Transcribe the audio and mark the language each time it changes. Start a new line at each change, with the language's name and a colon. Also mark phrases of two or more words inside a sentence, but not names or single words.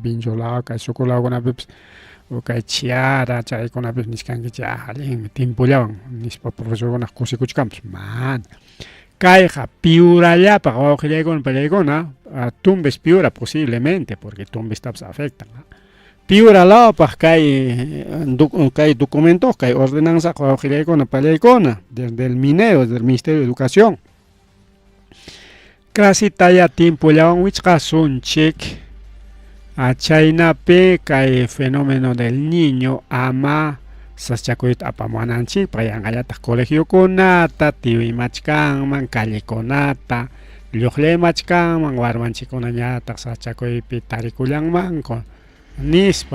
Quechua: Vinchulaw kay Suqulawkunapipas o kay Chiara chaykunapipas nishkankichik allinmi timpullawan nispa profesorkunaq kusikuchkanpas mana kayqa Piurallapaq wawqillaykuna pallaykuna Tumbes Piura posiblemente porque Tumbestapas afectan Piura lawpaq kay documentos kay ordenanza wawqillaykuna pallaykuna
Spanish: desde el minero del Ministerio de Educación
Quechua: clasita ya timpullawan wichqasunchik chaynapi kay fenómeno del niño ama saschakuyta apamunanchikpaq yanqallataq colegiokunata tiwimachkanman callekunata lluqlimachkanman warmanchikkunañataq saschakuypi tarikullanmanku nispa